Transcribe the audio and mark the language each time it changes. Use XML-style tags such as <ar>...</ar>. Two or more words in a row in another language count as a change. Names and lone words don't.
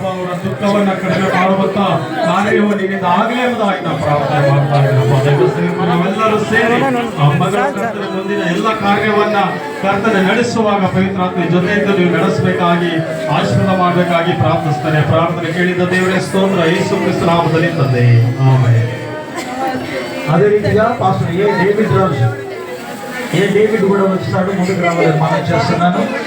<kn>ಅವರ ದುಃಖವನ್ನ ಕಡಿಮೆ ಮಾಡುವಂತ ಕಾರ್ಯವು ನಿನ್ನಿಂದ ಆಗಲೇ ಎಂಬುದಾಗಿ ನಾವು ಪ್ರಾರ್ಥನೆ ಮಾಡ್ತಾ ಇದ್ದೀನಪ್ಪ. ದೈವಸ್ಥರು ನಾವೆಲ್ಲರೂ ಸೇರಿ ಆ ಮಗನ ಕರ್ತನ ಮುಂದಿನ ಎಲ್ಲ ಕಾರ್ಯವನ್ನ ಕರ್ತನ ನಡೆಸುವಾಗ ಪವಿತ್ರಾತ್ಮ ಜೊತೆ ಇದ್ದು ನೀವು ನಡೆಸಬೇಕಾಗಿ ಆಶೀರ್ವಾದ ಮಾಡಬೇಕಾಗಿ ಪ್ರಾರ್ಥಿಸ್ತಾನೆ. ಪ್ರಾರ್ಥನೆ ಕೇಳಿದ ದೇವರೇ ಸ್ತೋತ್ರ. ಯೇಸು ಕ್ರಿಸ್ತ ನಾಮದಲ್ಲಿ ತಂದೆ, ಆಮೆನ್.</kn> <te>అదే రీతిగా పాస్టర్ డేవిడ్ రాజు డేవిడ్ కూడా వచ్చాడు, ముందుకు రావాలని మనం చేస్తున్నాను.</te>